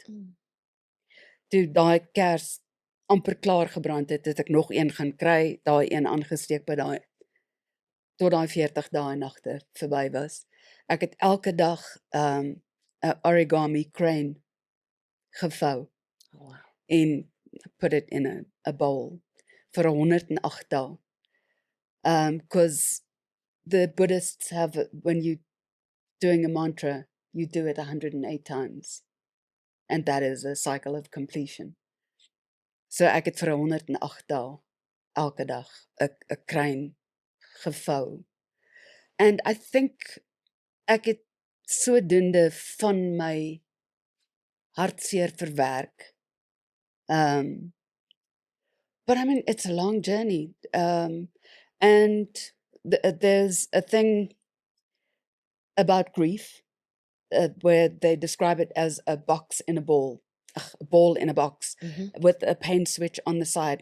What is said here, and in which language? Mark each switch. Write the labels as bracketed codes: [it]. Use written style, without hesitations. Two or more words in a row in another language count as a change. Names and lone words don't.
[af] Toe daai kers amper klaar gebrand het, het ek nog een gaan kry, daai een aangesteek by daai tot daai 40 dae en nagte verby was. Ek het elke dag 'n [en] origami crane [af] gevou [en] Wow. en put it in a bowl [af] vir 108 dae. [en] 'Cause the Buddhists have, when you doing a mantra, you do it 108 times. And that is a cycle of completion. [af] So ek het vir 108 dae elke dag 'n kruin gevou. [en] And I think [af] ek het sodoende van my hartseer verwerk. [en] But I mean, it's a long journey. And there's a thing about grief where they describe it as a box in a ball, a ball in a box with a pain switch on the side.